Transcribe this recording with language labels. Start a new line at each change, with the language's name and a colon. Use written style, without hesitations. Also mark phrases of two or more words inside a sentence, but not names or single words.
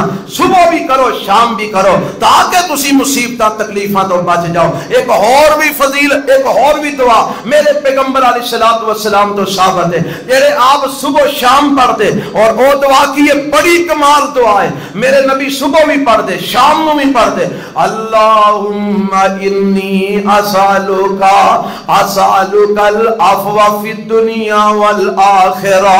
Punjabi: صبح بھی کرو شام بھی کرو تاکہ تسی مصیبتاں تکلیفاں تو بچ جاؤ. ایک اور بھی فضیلت ایک اور بھی دعا میرے پیغمبر علیہ الصلوۃ والسلام تو ثابت ہے جڑے آپ صبح شام پڑھتے اور او دعا کی یہ بڑی کمال دعا ہے. میرے نبی صبح بھی پڑھتے شام نوں بھی پڑھتے
Arabic: اللہم انی اسالک العفو فی الدنیا والآخرہ.